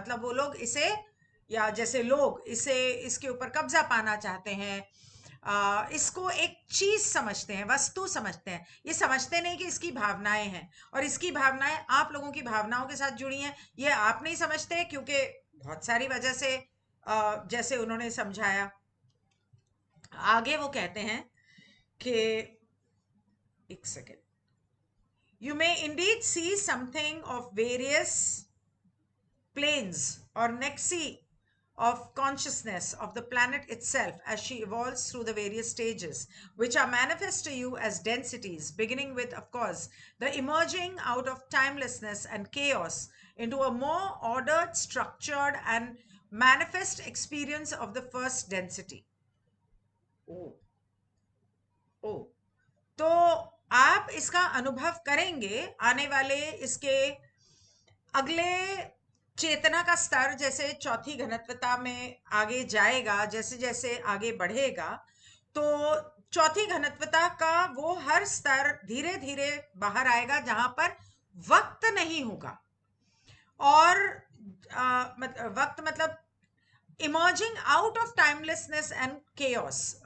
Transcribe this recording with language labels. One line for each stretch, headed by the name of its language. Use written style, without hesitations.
Hindi: मतलब वो लोग इसे, या जैसे लोग इसे, इसके ऊपर कब्जा पाना चाहते हैं, इसको एक चीज समझते हैं, वस्तु समझते हैं, ये समझते नहीं कि इसकी भावनाएं हैं और इसकी भावनाएं आप लोगों की भावनाओं के साथ जुड़ी हैं। ये आप नहीं समझते क्योंकि बहुत सारी वजह से, जैसे उन्होंने समझाया। आगे वो कहते हैं कि एक second,
English: you may indeed see something of various planes or nexi of consciousness of the planet itself as she evolves through the various stages, which are manifest to you as densities, beginning with, of course, the emerging out of timelessness and chaos into a more ordered, structured, and manifest experience of the first density. Oh, oh.
Hindi: तो आप इसका अनुभव करेंगे आने वाले, इसके अगले चेतना का स्तर जैसे चौथी घनत्वता में आगे जाएगा, जैसे जैसे आगे बढ़ेगा, तो चौथी घनत्वता का वो हर स्तर धीरे धीरे बाहर आएगा जहां पर वक्त नहीं होगा, और वक्त मतलब
English: emerging out of timelessness and chaos,